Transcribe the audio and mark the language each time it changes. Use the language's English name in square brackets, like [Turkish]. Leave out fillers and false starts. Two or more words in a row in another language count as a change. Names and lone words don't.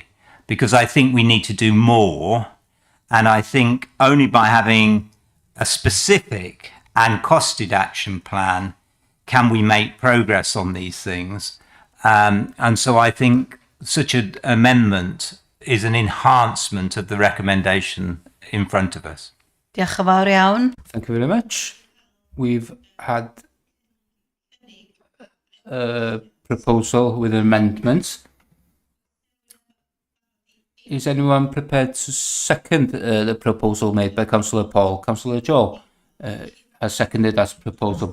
[English] Because I think we need to do more, and I think only by having a specific and costed action plan can we make progress on these things. And so I think such an amendment is an enhancement of the recommendation in front of us. [Welsh] Diolch yn fawr iawn. [English] Thank you very much. We've had a proposal with an amendment. Is anyone prepared to second the proposal made by Councillor Paul? Councillor Joe has seconded that proposal.